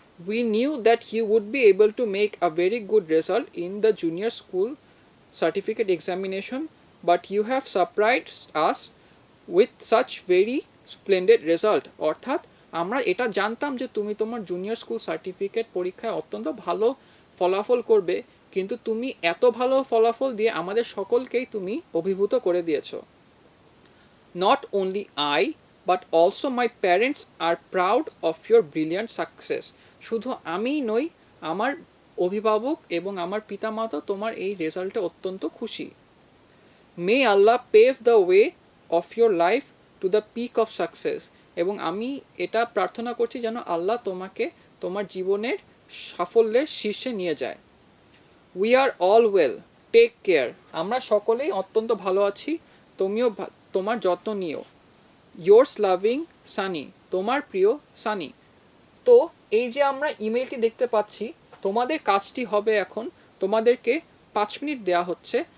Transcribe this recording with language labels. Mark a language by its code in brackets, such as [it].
[en] We knew that you would be able to make a very good result in the junior school certificate examination, but you have surprised us with such very splendid result. [bn] অর্থাৎ আমরা এটা জানতাম যে তুমি তোমার junior school certificate পরীক্ষায় অত্যন্ত ভালো ফলাফল করবে, কিন্তু তুমি এত ভালো ফলাফল দিয়ে আমাদের সকলকেই তুমি অভিভূত করে দিয়েছো। [en] Not only I but also my parents are proud of your brilliant success. [bn] শুধু আমিই নই, আমার অভিভাবক এবং আমার পিতামাতা তোমার এই রেজাল্টে অত্যন্ত খুশি। [en] May Allah pave the way of your life to the peak of success. [bn] এবং আমি এটা প্রার্থনা করছি যেন আল্লাহ তোমাকে তোমার জীবনের সাফল্যের শীর্ষে নিয়ে যায়। [en] We are all well, take care. [bn] আমরা সকলেই অত্যন্ত ভালো আছি, তুমিও তোমার যত্ন নিও। [en] yours loving Sunny, [bn] তোমার প্রিয় সানি। তো এই যে আমরা ইমেলটি দেখতে পাচ্ছি, তোমাদের কাজটি হবে এখন, তোমাদেরকে 5 মিনিট দেওয়া হচ্ছে।